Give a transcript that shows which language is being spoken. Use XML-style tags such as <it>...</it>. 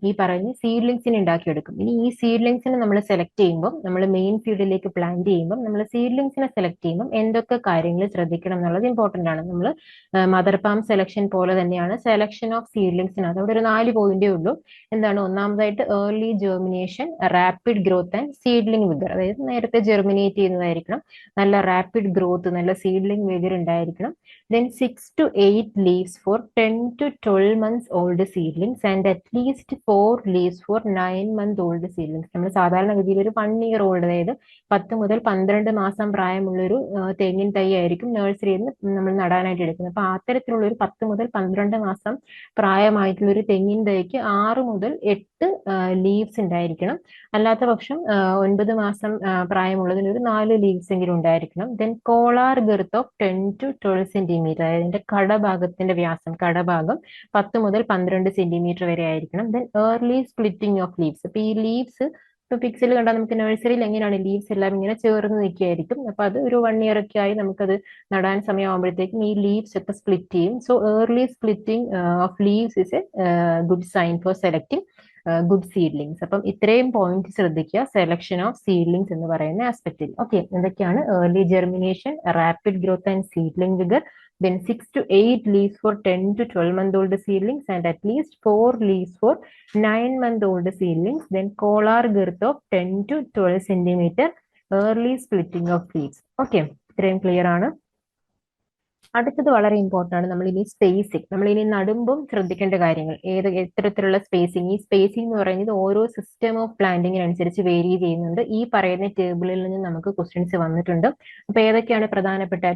<ml>ഈ പറയുന്ന സീഡ്ലിങ്സിനെ ഉണ്ടാക്കിയെടുക്കും. ഇനി ഈ സീഡ്ലിങ്സിനെ നമ്മൾ സെലക്ട് ചെയ്യുമ്പോൾ, നമ്മൾ മെയിൻ ഫീൽഡിലേക്ക് പ്ലാന്റ് ചെയ്യുമ്പോൾ, നമ്മൾ സീഡ്ലിങ്സിനെ സെലക്ട് ചെയ്യുമ്പോൾ എന്തൊക്കെ കാര്യങ്ങൾ ശ്രദ്ധിക്കണം എന്നുള്ളത് ഇമ്പോർട്ടന്റ് ആണ്. നമ്മൾ മദർ പാം സെലക്ഷൻ പോലെ തന്നെയാണ് സെലക്ഷൻ ഓഫ് സീഡ്ലിങ്സിന്. അതവിടെ ഒരു 4 പോയിന്റേ ഉള്ളൂ. എന്താണ്? ഒന്നാമതായിട്ട്</ml> <en>Early germination, rapid growth and seedling vigour.</en> <ml>അതായത് നേരത്തെ ജെർമിനേറ്റ് ചെയ്യുന്നതായിരിക്കണം,</ml> <en>നല്ല rapid growth,</en> <ml>നല്ല സീഡ്ലിംഗ് വിഗർ ഉണ്ടായിരിക്കണം.</ml> <en>Then 6 to 8 leaves for 10 to 12 months old seedlings and at least 4 leaves for 9-month old seedlings.</en> <ml>നമ്മൾ സാധാരണഗതിയിൽ ഒരു 1 year old, അതായത് 10 മുതൽ 12 മാസം പ്രായമുള്ളൊരു തെങ്ങിൻ തൈ ആയിരിക്കും നഴ്സറിയിൽ നിന്ന് നമ്മൾ നടാനായിട്ട് എടുക്കുന്നത്. അപ്പൊ അത്തരത്തിലുള്ള ഒരു 10 മുതൽ 12 മാസം പ്രായമായിട്ടുള്ള ഒരു തെങ്ങിൻ തൈക്ക് 6 മുതൽ 8 ലീവ്സ് ഉണ്ടായിരിക്കണം. അല്ലാത്ത പക്ഷം 9 മാസം പ്രായമുള്ളതിന് ഒരു 4 ലീവ്സ് എങ്കിലും ഉണ്ടായിരിക്കണം.</ml> <en>then collar girth of 10 to 12 centimetre,</en> <ml>അതായത് അതിന്റെ കടഭാഗത്തിന്റെ വ്യാസം, കടഭാഗം 10 മുതൽ 12 സെന്റിമീറ്റർ വരെ ആയിരിക്കണം.</ml> <en>Then early splitting of leaves.</en> <ml>അപ്പൊ ഈ ലീവ്സ് ഇപ്പൊ പിക്സിൽ കണ്ടാൽ നമുക്ക് നഴ്സറിയിൽ എങ്ങനെയാണ് ലീവ്സ് എല്ലാം ഇങ്ങനെ ചേർന്ന് നിൽക്കുകയായിരിക്കും. അപ്പൊ അത് ഒരു 1 year ഒക്കെ ആയി നമുക്കത് നടാൻ സമയമാകുമ്പോഴത്തേക്കും ഈ ലീവ്സ് ഒക്കെ സ്പ്ലിറ്റ് ചെയ്യും.</ml> <en>So early splitting of leaves is a good sign for selecting good seedlings.</en> <ml>അപ്പം ഇത്രയും പോയിന്റ് ശ്രദ്ധിക്കുക സെലക്ഷൻ ഓഫ് സീഡ്ലിങ്സ് എന്ന് പറയുന്ന ആസ്പെക്റ്റിൽ. ഓക്കെ, എന്തൊക്കെയാണ്? Early germination, rapid growth and seedling vigour,</ml> <en>then 6 to 8 leaves for 10 to 12-month old seedlings and at least 4 leaves for 9-month old seedlings, then colar girth of 10 to 12 centimeter, early splitting of leaves.</en> <ml>Okay, ഇത്രയും clear ആണ്. അടുത്തത് വളരെ important ആണ്. നമ്മൾ ഇനി spacing, നമ്മൾ ഇനി നടുമ്പം ശ്രദ്ധിക്കേണ്ട കാര്യങ്ങൾ, എത്തരത്തിലുള്ള സ്പേസിങ്. ഈ സ്പേസിംഗ് എന്ന് പറയുന്നത് ഓരോ സിസ്റ്റം ഓഫ് പ്ലാന്റിങ്ങിനനുസരിച്ച് വേരി ചെയ്യുന്നുണ്ട്. ഈ പറയുന്ന ടേബിളിൽ നിന്ന് നമുക്ക് ക്വസ്റ്റ്യൻസ് വന്നിട്ടുണ്ട്. അപ്പൊ ഏതൊക്കെയാണ് പ്രധാനപ്പെട്ട?</ml>